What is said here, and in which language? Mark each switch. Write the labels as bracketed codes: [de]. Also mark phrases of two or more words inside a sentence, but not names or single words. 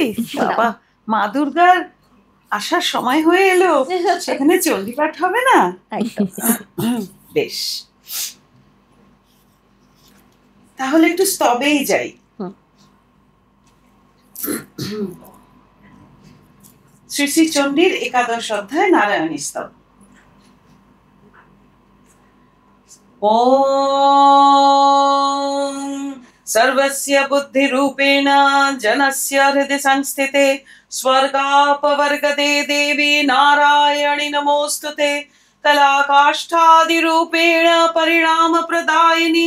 [bn] বাবা, মা দুর্গার আসার সময় হয়ে এলো, সেখানে চণ্ডী পাঠ হবে না? বেশ, তাহলে একটু স্তবেই যাই। শ্রী শ্রী চণ্ডীর একাদশ অধ্যায় নারায়ণী স্তব। [sa] ওম सर्वस्य बुद्धिरूपेण जनस्य हृदि संस्थिते स्वर्गापवर्गदे देवी नारायणि नमोस्तुते कलाकाष्ठादिरूपेण परिणामप्रदायिनि